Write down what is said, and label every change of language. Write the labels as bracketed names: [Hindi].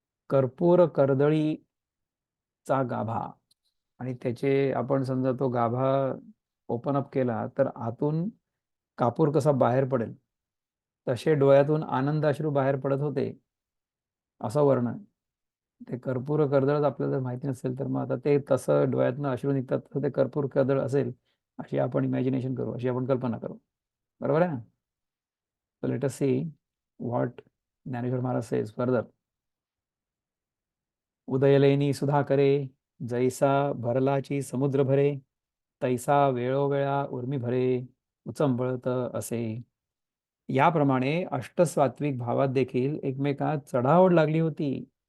[Marathi] कर्पूर कर्दळीचा गाभा, आणि त्याचे आपण समजा तो गाभा ओपन अप केला तर आतून कापूर कसा बाहेर पडेल तसे डोळ्यातून आनंद अश्रू बाहेर पडत होते, असं वर्णन. ते कर्पूर कर्दळ आपल्याला जर माहिती नसेल तर मग आता ते तसं डोळ्यातनं अश्रू निघतात तर ते कर्पूर कर्दळ असेल अशी आपण इमॅजिनेशन करू, अशी आपण कल्पना करू. बरोबर आहे ना? [English] So let us see what Dnyaneshwar Maharaj says further. [Marathi] उदयलेनी सुधाकरे, जैसा भरलाची समुद्र भरे, तैसा वेळोवेळा उर्मी भरे, उचंबळत असे. याप्रमाणे अष्टसात्विक भावात देखील एकमेकात चढाओढ लागली होती.